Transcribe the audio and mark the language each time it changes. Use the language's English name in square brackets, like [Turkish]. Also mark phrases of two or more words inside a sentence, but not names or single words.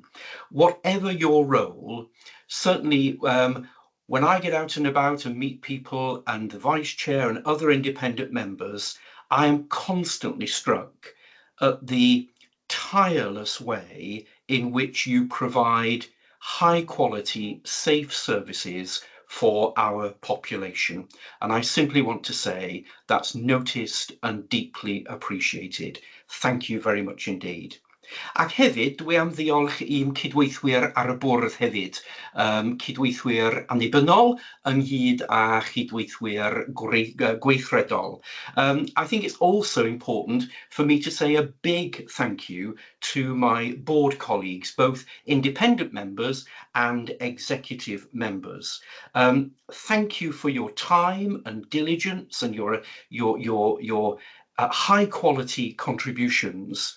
[English] Whatever your role, certainly when I get out and about and meet people and the Vice Chair and other independent members, I am constantly struck at the tireless way in which you provide high quality, safe services for our population. And I simply want to say that's noticed and deeply appreciated. Thank you very much indeed. [Welsh] Ac hefyd, dwi am ddiolch i'n cydweithwyr ar y bwrdd hefyd, cydweithwyr annibynnol ynghyd â chydweithwyr gweithredol. [English] I think it's also important for me to say a big thank you to my board colleagues, both independent members and executive members. Thank you for your time and diligence and your high quality contributions.